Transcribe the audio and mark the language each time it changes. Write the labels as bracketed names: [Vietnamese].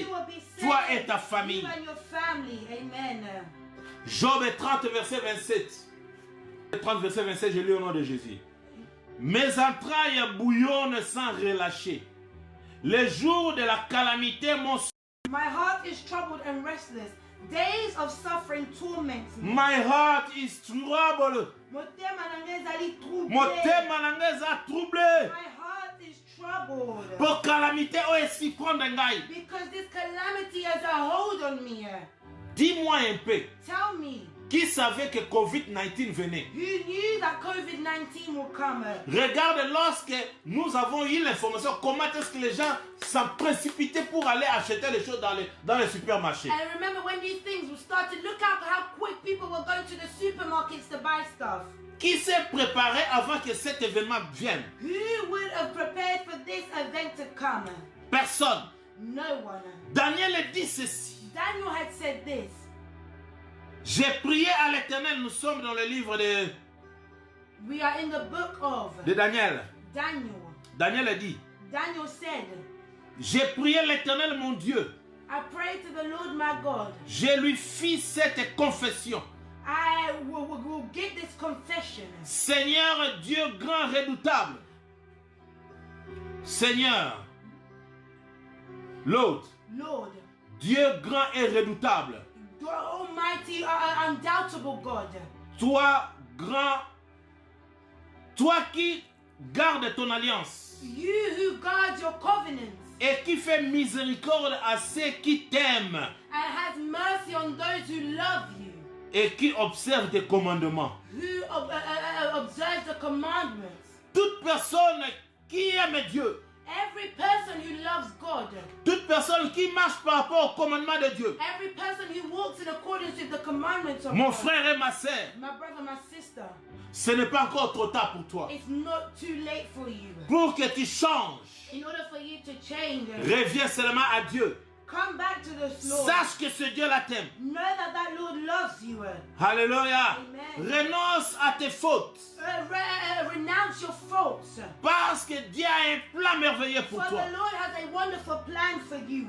[English] you will be saved, [French] toi et ta famille. [English] you and your family. Amen. [French] Job 30, verset 27. 30, verset 27, je lis au nom de Jésus. Mes entrailles bouillonnent sans relâcher. Les jours de la calamité m'ont... [English] My heart is troubled and restless. Days of suffering torment me. My heart is troubled. [Lingala] Motema nange ezali troublé. Motema na ngai eza troublé. [English] My heart is troubled. [Lingala] Pour calamité oyo esi prendre ngai. [English] Because this calamity has a hold on me. [French] Dis-moi un peu, [English] Tell me, [French] qui savait que Covid-19 venait? [English] who knew that COVID-19 will come? [French] Regarde, lorsque nous avons eu l'information, comment est-ce que les gens s'en précipitaient pour aller acheter les choses dans les supermarchés. [English] And remember when these things were started, look out how quick people were going to the supermarkets to buy stuff. [French] Qui s'est préparé avant que cet événement vienne? [English] Who would have prepared for this event to come? [French] Personne. [English] No one. [French] Daniel dit ceci. [English] Daniel had said this. [French] J'ai prié à l'Éternel, nous sommes dans le livre [English] We are in the book of [French] de Daniel. [English] Daniel. [French] Daniel a dit, [English] Daniel said, [French] j'ai prié l'Éternel mon Dieu. [English] I prayed to the Lord my God. [French] Je lui fis cette confession. [English] I will give this confession. [French] Seigneur Dieu grand redoutable. Seigneur, l'autre, [English] Lord, [French] Dieu grand et redoutable. [English] the almighty, undoubtable God. [French] Toi grand, toi qui gardes ton alliance [English] You who guard your covenants [French] et qui fais miséricorde à ceux qui t'aiment [English] and has mercy on those who love you, [French] et qui observent tes commandements. [English] who observes the commandments. [French] Toute personne qui aime Dieu, [English] Every person who loves God, [French] toute personne qui marche par rapport au commandement de Dieu, [English] every person who walks in accordance with the commandments of [French] mon [English] God, [French] frère et ma sœur, [English] my brother, my sister, [French] ce n'est pas encore trop tard pour toi. [English] it's not too late for you. [French] Pour que tu changes, [English] In order for you to change, [French] reviens seulement à Dieu. [English] come back to this Lord. [French] Sache que ce Dieu-là t'aime. [English] Know that that Lord loves you. [French] Alléluia. [English] Amen. [French] Renonce à tes fautes. [English] Renounce your faults. [French] Parce que Dieu a un plan merveilleux pour [English] For toi. the Lord has a wonderful plan for you.